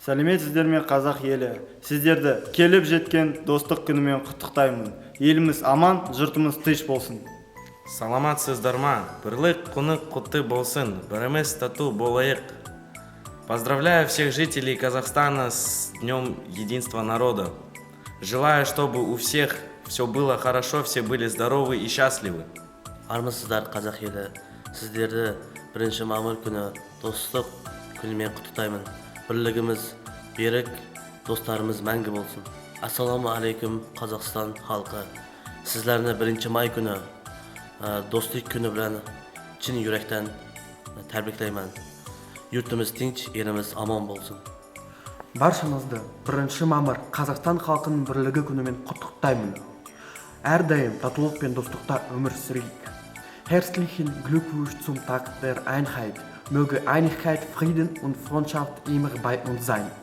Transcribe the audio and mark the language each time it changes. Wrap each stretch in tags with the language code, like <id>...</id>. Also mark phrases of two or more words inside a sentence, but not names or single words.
<kk>Сәлеметсіздер ме қазақ елі? Сіздерді келіп жеткен достық күнімен құттықтаймын. Еліміз аман, жұртымыз тыныш болсын.</kk> <ky>Саламатсыздар ма?</ky> <kk>Бірлік күні құтты болсын, біріміз тату болайық.</kk> <ru>Поздравляю всех жителей Казахстана с Днем Единства Народа. Желаю, чтобы у всех все было хорошо, все были здоровы и счастливы.</ru> <kk>Армысыздар қазақ елі. Сіздерді 1 мамыр күні достық күнімен құттықтаймын. Бірлігіміз берік, достарымыз мәңгі болсын.</kk> <tt>Ассаламу алейкум Қазақстан халқы. Сіздерді 1 май күні достық күні білән чын жүректен тәбриклеймін.</tt> <uz>Yurtımız tinch, elimiz amon болсын.</uz> <kk>Баршаңызды 1 мамыр Қазақстан халқының бірлігі күнімен құттықтаймын. Әрдайым татулық пен достықта өмір сүрейік.</kk> <de>Herzlichen Glückwunsch zum Tag der Einheit. Möge Einigkeit, Frieden und Freundschaft immer bei uns sein.</de>